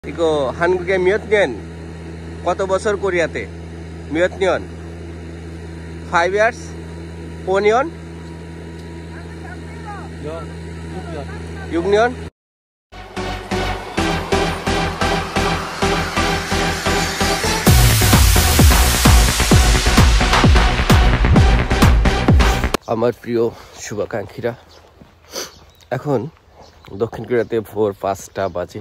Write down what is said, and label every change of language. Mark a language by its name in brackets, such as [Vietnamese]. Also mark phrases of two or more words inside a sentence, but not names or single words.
[Korean] 이거 한국에 몇 년? [Bangla] কত বছর কোরিয়াতে? [Korean] 몇 년? 5 years? 4 년? 6년? [Bangla] আমার প্রিয় শুভাকাঙ্ক্ষীরা, এখন দক্ষিণ কোরিয়াতে ভোর 5টা বাজে।